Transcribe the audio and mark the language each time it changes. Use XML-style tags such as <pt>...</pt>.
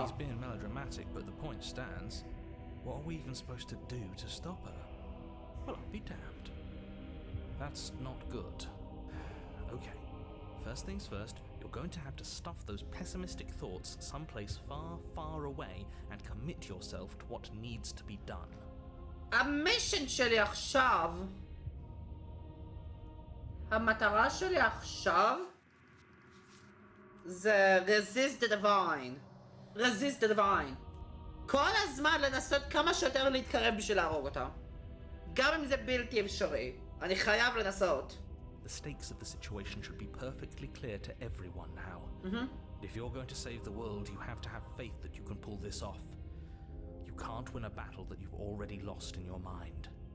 <en>He's being melodramatic, but the point stands. What are we even supposed to do to stop her? Well, I'll be damned. That's not good. Okay. First things first, you're going to have to stuff those pessimistic thoughts someplace far, far away and commit yourself to what needs to be done.</en> <he>המישן שלי עכשיו, המטרה שלי עכשיו, זה</he> <en>resist the divine. resist the divine.</en> <he>כל הזמן לנסות כמה שיותר להתקרב בשביל להרוג אותה. גם אם זה בלתי אפשרי. אני חייב לנסות.</he> <en>The stakes of the situation should be perfectly clear to everyone now. If you're going to save the world, you have to have faith that you can pull this off. You can't win a battle that you've already lost in your mind.</en>